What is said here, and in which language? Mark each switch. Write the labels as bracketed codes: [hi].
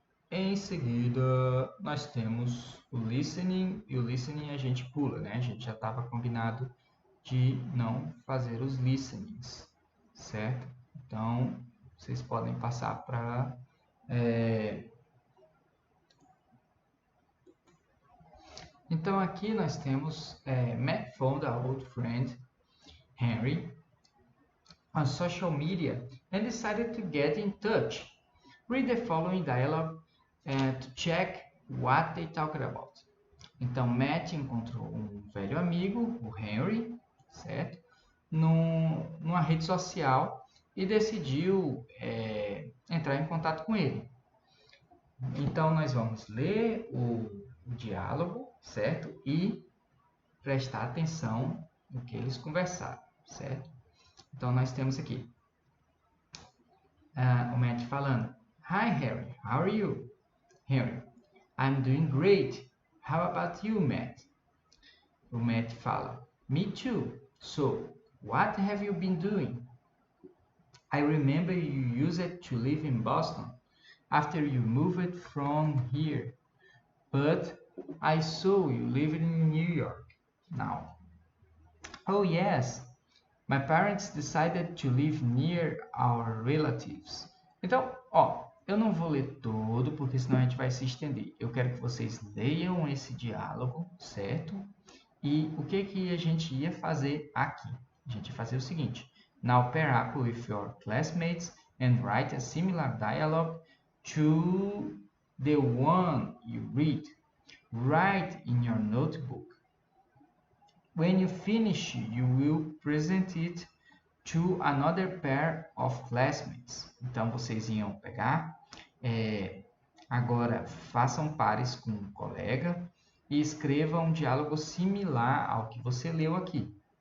[pt] Em seguida, nós temos o listening, e o listening a gente pula, né? A gente já estava combinado de não fazer os listenings, certo? Então, vocês podem passar para... Então, aqui nós temos [en] Matt found a old friend, Henry, on social media and decided to get in touch. Read the following dialogue to check what they talked about. [pt] Então, Matt encontrou um velho amigo, o Henry, certo? Numa rede social e decidiu entrar em contato com ele. Então, nós vamos ler o diálogo, certo? E prestar atenção no que eles conversaram, certo? Então, nós temos aqui o Matt falando: [en] Hi, Harry, how are you? Henry: I'm doing great. How about you, Matt? [pt] O Matt fala: [en] Me too. So, what have you been doing? I remember you used to live in Boston after you moved from here, but I saw you living in New York now. Oh yes, my parents decided to live near our relatives. [pt] Então, eu não vou ler todo, porque senão a gente vai se estender. Eu quero que vocês leiam esse diálogo, certo? E o que a gente ia fazer aqui? A gente ia fazer o seguinte. [en] Now pair up with your classmates and write a similar dialogue to the one you read. Write in your notebook. When you finish, you will present it to another pair of classmates. [pt] Então, vocês iam pegar, agora façam pares com um colega e escreva um diálogo similar ao que você leu aqui.